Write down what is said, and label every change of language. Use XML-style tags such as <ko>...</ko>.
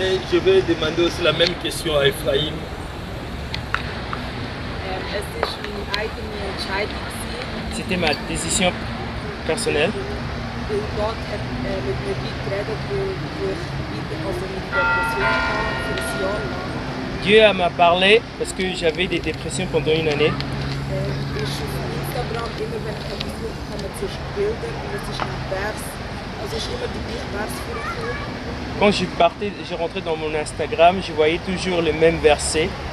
<fr>Je vais demander aussi la même question à Ephraim.</fr> <de>Es ist meine eigene Entscheidung gewesen,</de> <fr>C'était ma décision personnelle.</fr> <de>weil Gott hat mit mir weit geredet, wo ich weiter, also mit Depression hatte, für ein Jahr lang.</de> <fr>Dieu m'a parlé parce que j'avais des dépressions pendant une année.</fr> <de>Ist auf Instagram immer, wenn ich etwas suche, kommen zuerst Bilder und es ist ein Vers. Also ist immer der gleiche Vers vorgekommen.</de> <fr>Quand je rentrais dans mon Instagram, je voyais toujours le même verset.</fr>